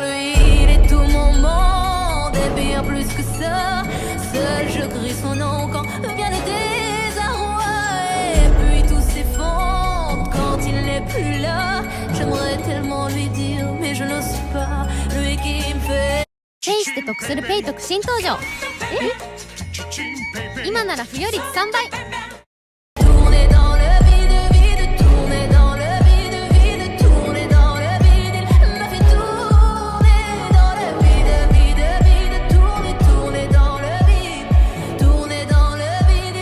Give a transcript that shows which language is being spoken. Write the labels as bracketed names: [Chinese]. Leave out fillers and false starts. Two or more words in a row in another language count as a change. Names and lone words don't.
[French] Lui, il est tout mon monde et bien plus que ça. Seul je crie son nom quand vient le désarroi. Et puis tout s'effondre quand il n'est plus là. J'aimerais tellement lui dire, mais je n'ose pas. Lui qui me fait [Japanese] ペイして得するペイトク新登場。今なら付与率3倍。 [French] tourner dans le vide, vide, tourner dans le vide, vide, tourner dans le vide. Il me fait tourner dans le vide, vide, vide, tourner, tourner dans le vide, tourner dans le vide.